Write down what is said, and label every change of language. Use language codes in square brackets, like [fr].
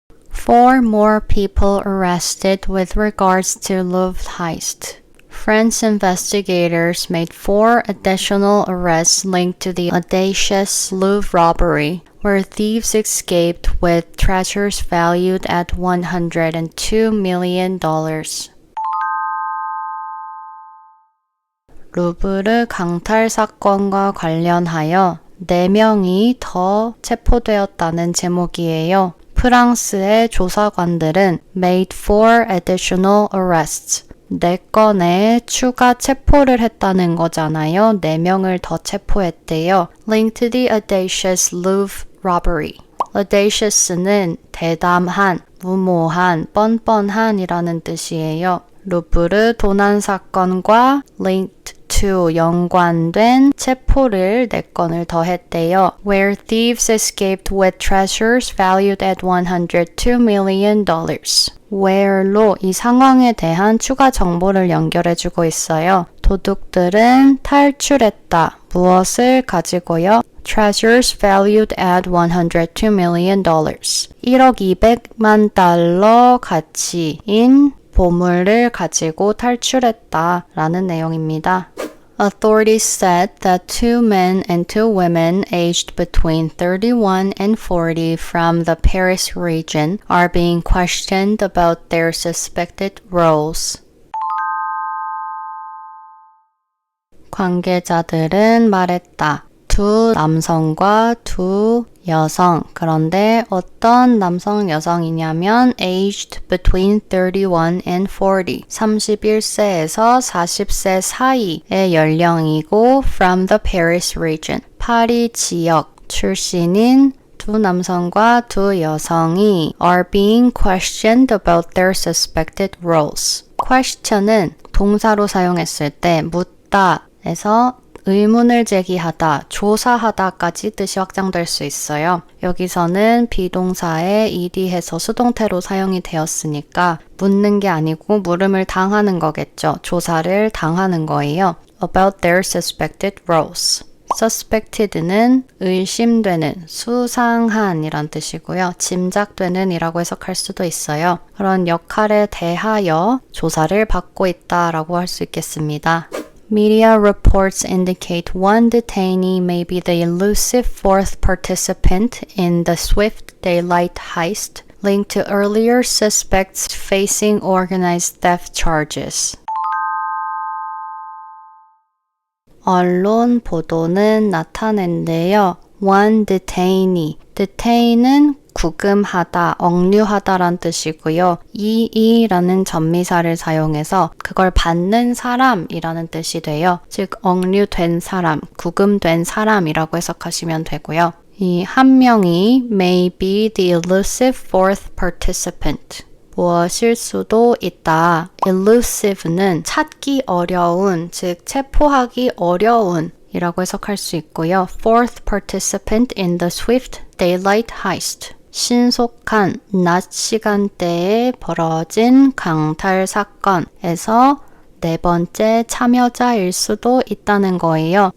[en] Four more people arrested with regards to Louvre heist. French investigators made 4 additional arrests linked to the audacious Louvre robbery, where thieves escaped with treasures valued at $102 million. [ko] 루브르 강탈 사건과 관련하여 4명이 더 체포되었다는 제목이에요. 프랑스의 조사관들은 [en] made 4 additional arrests. [ko] 4건의 추가 체포를 했다는 거잖아요. 4명을 더 체포했대요. [en] Linked to the audacious Louvre robbery. [ko] audacious는 대담한, 무모한, 뻔뻔한이라는 뜻이에요. 루브르 도난 사건과 [en] linked to [ko] 연관된 체포를 4건을 더 했대요. [en] Where thieves escaped with treasures valued at $102 million. [ko] where로 이 상황에 대한 추가 정보를 연결해주고 있어요. 도둑들은 탈출했다. 무엇을 가지고요? [en] Treasures valued at $102 million. [ko] 1억 200만 달러 가치인 보물을 가지고 탈출했다라는 내용입니다. [en] Authorities said that 2 men and 2 women aged between 31 and 40 from the Paris region are being questioned about their suspected roles. [ko] 관계자들은 말했다. 2 남성과 2 여성. 그런데 어떤 남성 여성이냐면 [en] aged between 31 and 40. [ko] 31세에서 40세 사이의 연령이고 [en] from the Paris region. [ko] 파리 지역 출신인 2 남성과 2 여성이 [en] are being questioned about their suspected roles. [ko] question은 동사로 사용했을 때 묻다에서 의문을 제기하다, 조사하다까지 뜻이 확장될 수 있어요. 여기서는 비동사에 ed해서 수동태로 사용이 되었으니까 묻는 게 아니고 물음을 당하는 거겠죠. 조사를 당하는 거예요. [en] About their suspected roles. [ko] suspected는 의심되는, 수상한 이란 뜻이고요. 짐작되는 이라고 해석할 수도 있어요. 그런 역할에 대하여 조사를 받고 있다라고 할 수 있겠습니다. [en] Media reports indicate one detainee may be the elusive 4th participant in the Swift Daylight heist, linked to earlier suspects facing organized theft charges. [ko] 언론 보도는 나타낸대요. [en] One detainee. [ko] detaine은 구금하다, 억류하다란 뜻이고요. 이라는 전미사를 사용해서 그걸 받는 사람이라는 뜻이 돼요. 즉 억류된 사람, 구금된 사람이라고 해석하시면 되고요. 이 한 명이 [en] may be the elusive fourth participant. [ko] 무엇일 수도 있다. elusive는 찾기 어려운, 즉 체포하기 어려운 이라고 해석할 수 있고요. [en] Fourth participant in the swift daylight heist. [ko] 신속한 낮 시간대에 벌어진 강탈 사건에서 네 번째 참여자일 수도 있다는 거예요.